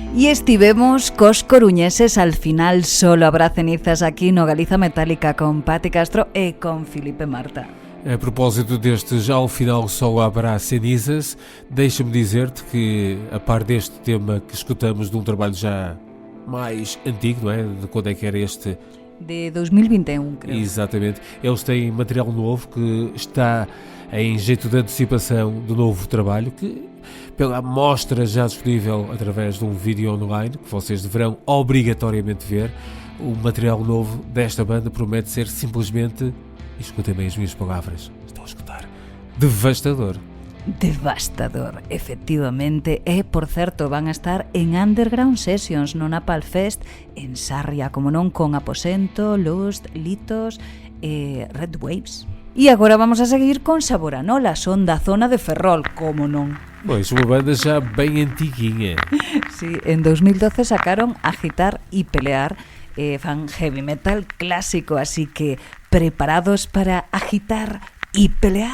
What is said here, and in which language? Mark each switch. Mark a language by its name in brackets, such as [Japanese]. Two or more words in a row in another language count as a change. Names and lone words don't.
[Galician] estivemos cos coruñeses al final. Solo habrá cenizas aquí no Galiza Metálica con Pati Castro e con Filipe Marta. [Portuguese] A propósito deste já ao final só haverá cenizas, deixa-me dizer-te que, a par deste tema que escutamos de um trabalho já mais antigo, não é? De quando é que era este? De 2021, creio. Exatamente. Eles têm material novo que está em jeito de antecipação do novo trabalho, que pela mostra já disponível através de um vídeo online, que vocês deverão obrigatoriamente ver. O material novo desta banda promete ser simplesmente, escutem bem as minhas palavras, estão a escutar, devastador. [Galician] Devastador, efectivamente. E, por certo, van a estar en Underground Sessions no Napalm Fest en Sarria, como non, con Aposento, Lust, Litos e Red Waves. E agora vamos a seguir con Saboranola, son da zona de Ferrol, como non. [Portuguese] Pois, uma banda já bem antiguinha. [Galician] Sí, en 2012 sacaron Agitar y Pelear, fan heavy metal clásico, así que preparados para agitar y pelear.